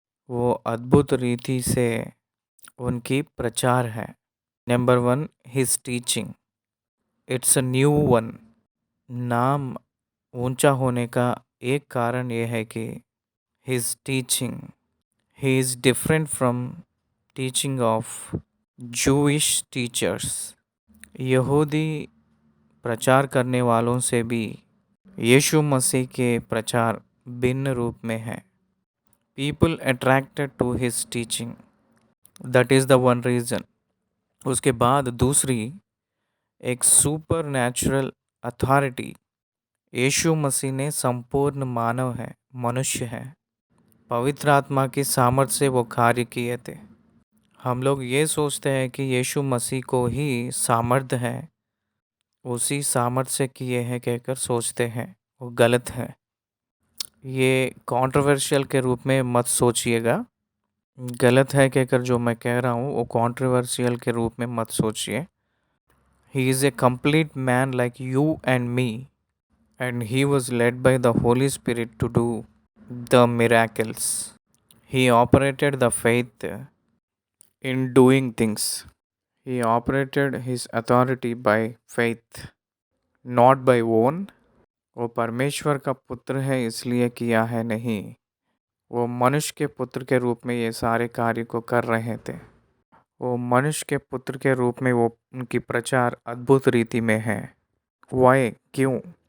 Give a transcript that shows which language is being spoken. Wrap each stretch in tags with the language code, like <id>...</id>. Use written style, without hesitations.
<hi>वो अद्भुत रीति से उनकी प्रचार है।</hi> <en>Number 1, his teaching. It's a new one.</en> <hi>नाम ऊंचा होने का एक कारण ये है कि</hi> <en>his teaching. He is different from teaching of Jewish teachers.</en> <hi>यहूदी प्रचार करने वालों से भी यीशु मसीह के प्रचार भिन्न रूप में है।</hi> <en>People attracted to his teaching. That is the one reason.</en> <hi>उसके बाद दूसरी, एक सुपर नेचुरल अथॉरिटी। यीशु मसीह ने संपूर्ण मानव है, मनुष्य है। पवित्र आत्मा की सामर्थ्य से वो कार्य किए थे। हम लोग ये सोचते हैं कि यीशु मसीह को ही सामर्थ्य है, उसी सामर्थ्य से किए हैं कहकर सोचते हैं। वो गलत है। ये कंट्रोवर्शियल के रूप में मत सोचिएगा। गलत है कहकर जो मैं कह रहा हूँ वो कंट्रोवर्शियल के रूप में मत सोचिए।</hi> <en>He is a complete man like you and me, and he was led by the Holy Spirit to do the miracles. He operated the faith in doing things. He operated his authority by faith, not by own.</en> <hi>वो परमेश्वर का पुत्र है इसलिए किया है नहीं, वो मनुष्य के पुत्र के रूप में ये सारे कार्य को कर रहे थे। वो मनुष्य के पुत्र के रूप में वो उनकी प्रचार अद्भुत रीति में है। वाई? क्यों?</hi>